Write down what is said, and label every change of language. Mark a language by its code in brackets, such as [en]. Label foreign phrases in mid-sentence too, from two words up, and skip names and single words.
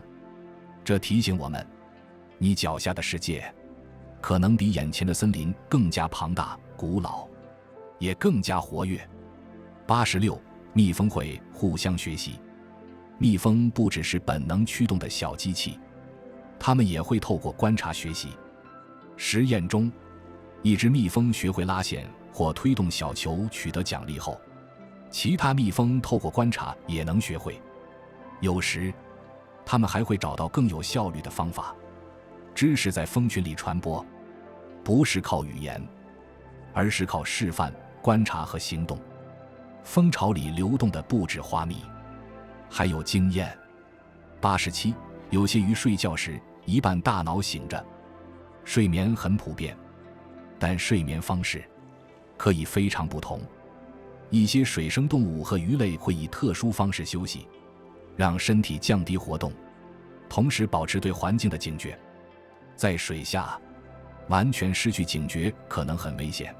[zh] 這提醒我們，你腳下的世界可能比眼前的森林更加龐大、古老，也更加活躍。86，蜜蜂會互相學習。蜜蜂不只是本能驅動的小機器，它們也會透過觀察學習。實驗中，一只蜜蜂學會拉線或推動小球取得獎勵後，其他蜜蜂透過觀察也能學會。有時，它們還会找到更有效率的方法。知識在蜂群裡傳播，不是靠語言，而是靠示範、觀察和行動。蜂巢裡流動的不止花蜜，還有經驗。87，有些魚睡覺時一半大腦醒着，睡眠很普遍， 但睡眠方式可以非常不同。一些水生动物和魚類會以特殊方式休息，讓身體降低活动，同時保持对環境的警覺。在水下，完全失去警觉可能很危險。